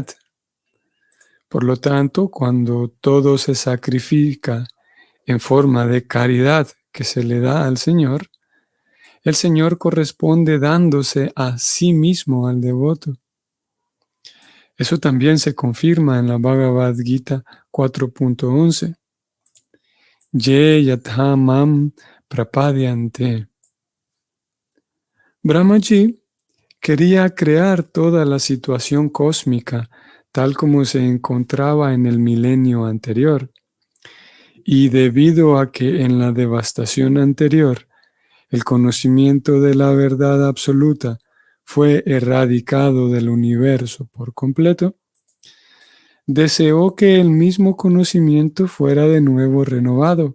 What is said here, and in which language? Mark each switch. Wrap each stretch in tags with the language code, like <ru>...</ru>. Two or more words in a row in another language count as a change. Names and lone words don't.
<es>Por lo tanto, cuando todo se sacrifica en forma de caridad que se le da al Señor, el Señor corresponde dándose a sí mismo al devoto. Eso también se confirma en la Bhagavad Gita 4.11.</es> <sa>ये यथा मां प्रपद्यन्ते.</sa> <es>Brahmaji quería crear toda la situación cósmica tal como se encontraba en el milenio anterior. Y debido a que en la devastación anterior el conocimiento de la verdad absoluta fue erradicado del universo por completo, deseó que el mismo conocimiento fuera de nuevo renovado.</es>